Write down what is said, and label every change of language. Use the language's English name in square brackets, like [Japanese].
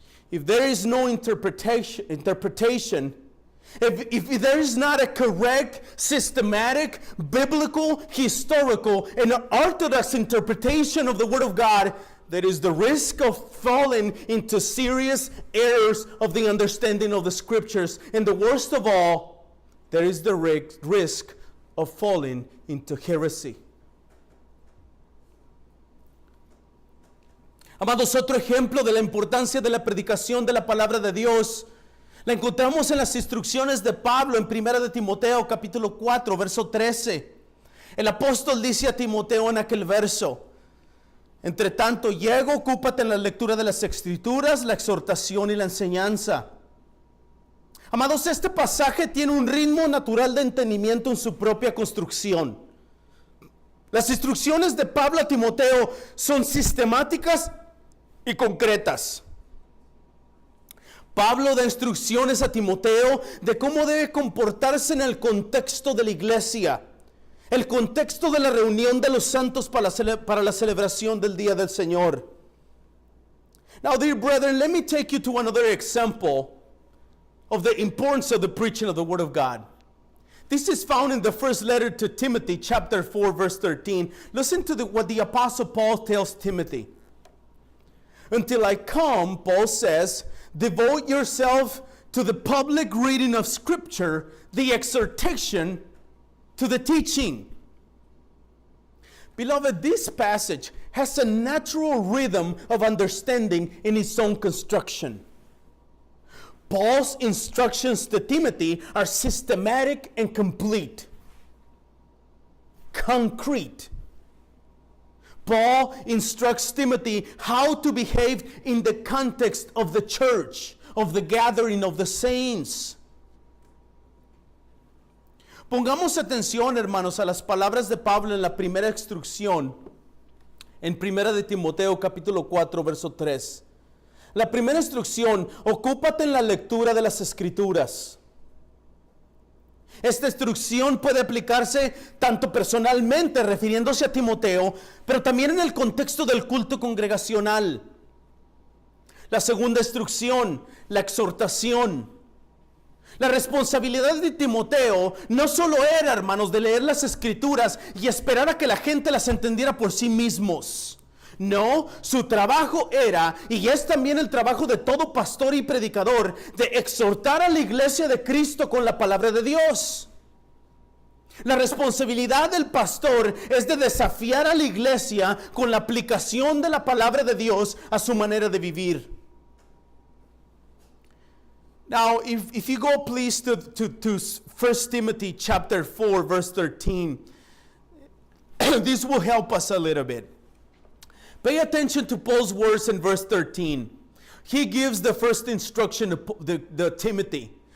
[English] If there is no interpretation, if there is not a correct, systematic, biblical, historical, and orthodox interpretation of the Word of God, there is the risk of falling into serious errors of the understanding of the Scriptures. And the worst of all, there is the risk of falling into heresy. [Spanish] Amados, otro ejemplo de la importancia de la predicación de la palabra de Dios la encontramos en las instrucciones de Pablo en 1 de Timoteo capítulo 4 verso 13. El apóstol dice a Timoteo en aquel verso: entre tanto llego, ocúpate en la lectura de las Escrituras, la exhortación y la enseñanza. Amados, este pasaje tiene un ritmo natural de entendimiento en su propia construcción. Las instrucciones de Pablo a Timoteo son sistemáticas y concretas. Pablo da instrucciones a Timoteo de cómo debe comportarse en el contexto de la iglesia, el contexto de la reunión de los santos para la celebración del Día del Señor. [English] Now, dear brethren, let me take you to another example of the importance of the preaching of the Word of God. This is found in the first letter to Timothy, chapter 4, verse 13. Listen to what the Apostle Paul tells Timothy. Until I come, Paul says, devote yourself to the public reading of Scripture, the exhortation, to the teaching. Beloved, this passage has a natural rhythm of understanding in its own construction. Paul's instructions to Timothy are systematic and complete, concrete. Paul instructs Timothy how to behave in the context of the church, of the gathering of the saints. [Spanish] Pongamos atención, hermanos, a las palabras de Pablo en la primera instrucción, en 1 de Timoteo capítulo 4, verso 3. La primera instrucción: ocúpate en la lectura de las Escrituras. Esta instrucción puede aplicarse tanto personalmente, refiriéndose a Timoteo, pero también en el contexto del culto congregacional. La segunda instrucción, la exhortación. La responsabilidad de Timoteo no solo era, hermanos, de leer las Escrituras y esperar a que la gente las entendiera por sí mismos. No, su trabajo era, y es también el trabajo de todo pastor y predicador, de exhortar a la iglesia de Cristo con la palabra de Dios. La responsabilidad del pastor es de desafiar a la iglesia con la aplicación de la palabra de Dios a su manera de vivir. [English] Now, if you go please to 1 Timothy chapter 4, verse 13, this will help us a little bit. Pay attention to Paul's words in verse 13. He gives the first instruction to Timothy.